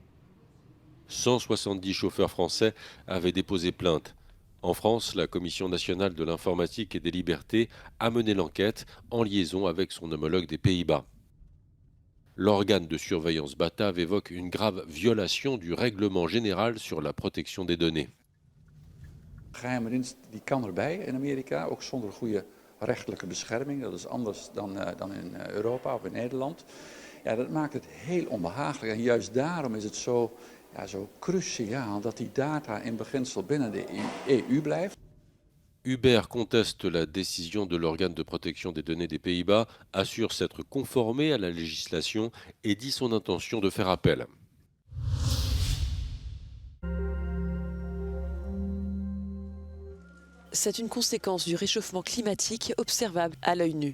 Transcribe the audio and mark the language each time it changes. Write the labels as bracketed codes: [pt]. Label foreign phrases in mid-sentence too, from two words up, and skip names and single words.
[fr] 170 chauffeurs français avaient déposé plainte. En France, la Commission nationale de l'informatique et des libertés a mené l'enquête en liaison avec son homologue des Pays-Bas. L'organe de surveillance Batav évoque une grave violation du règlement général sur la protection des données. [nl] Geheime dienst die kan erbij in Amerika, ook zonder goede rechtelijke bescherming. Dat is anders dan in Europa of in Nederland. Ja, dat maakt het heel onbehagelijk. En juist daarom is het zo cruciaal dat die data in beginsel binnen de EU blijft. [fr] Uber conteste la décision de l'organe de protection des données des Pays-Bas, assure s'être conformé à la législation et dit son intention de faire appel. C'est une conséquence du réchauffement climatique observable à l'œil nu.